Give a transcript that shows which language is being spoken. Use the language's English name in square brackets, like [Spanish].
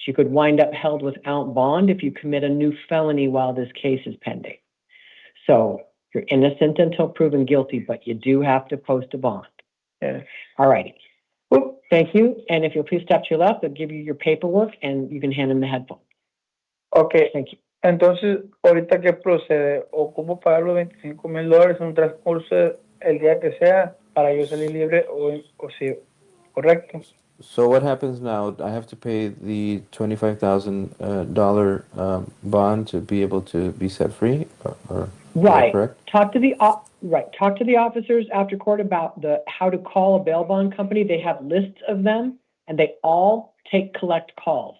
[English] You could wind up held without bond if you commit a new felony while this case is pending. So you're innocent until proven guilty, but you do have to post a bond. Yes. All righty. Well, thank you. And if you'll please step to your left, they'll give you your paperwork and you can hand them the headphones. Okay. Thank you. [Spanish] Entonces, ahorita qué procede, ocupo pagar los $25,000 en un transcurso el día que sea para yo salir libre o sí, correcto. [English] So what happens now? I have to pay the $25,000 bond to be able to be set free, or Right. correct? Talk to the officers after court about how to call a bail bond company. They have lists of them, and they all collect calls.